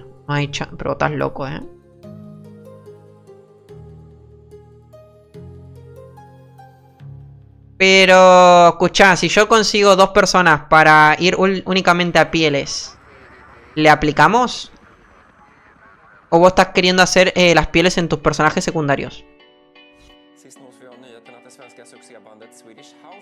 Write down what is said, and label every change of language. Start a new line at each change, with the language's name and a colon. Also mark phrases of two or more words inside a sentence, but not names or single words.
Spanish: Ay, pero estás loco, Pero, escuchá, si yo consigo 2 personas para ir únicamente a pieles, ¿le aplicamos? ¿O vos estás queriendo hacer las pieles en tus personajes secundarios?
Swedish: Sist nås vi av nyheten att det svenska succébandet Swedish House